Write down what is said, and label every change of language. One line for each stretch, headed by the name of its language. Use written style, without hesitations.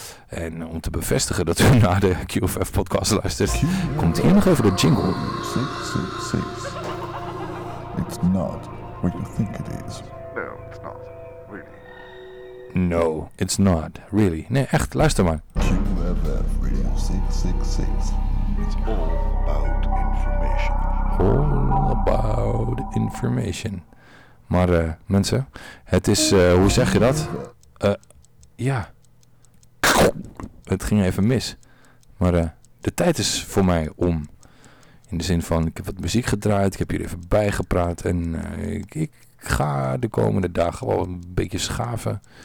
Dutch: En om te bevestigen dat u naar de QFF podcast luistert, komt hier nog even de jingle. 666.
English: It's not what you think it is. No, it's not, really. No, it's not, really.
Dutch: Nee, echt, luister maar.
English: QFF Radio 666. It's all about information. All about information.
Dutch: Maar mensen, het is, hoe zeg je dat? Het ging even mis. Maar de tijd is voor mij om. In de zin van, ik heb wat muziek gedraaid, ik heb hier even bijgepraat en ik ga de komende dagen wel een beetje schaven.